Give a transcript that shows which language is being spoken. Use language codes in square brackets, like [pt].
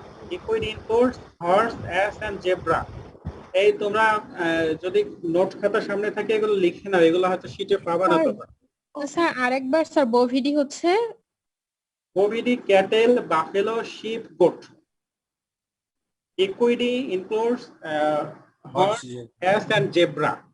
[en] Equidae includes horse, ass, and zebra. [bn] এই তোমরা যদি নোট খাতা সামনে থাকে এগুলো লিখে নাও, এগুলো হয়তো শীটে পাবা না তোমরা। স্যার আরেকবার স্যার, বোভিডি হচ্ছে [en] Bovidae, cattle, buffalo, sheep, goat. Equidae includes horse, ass, and zebra.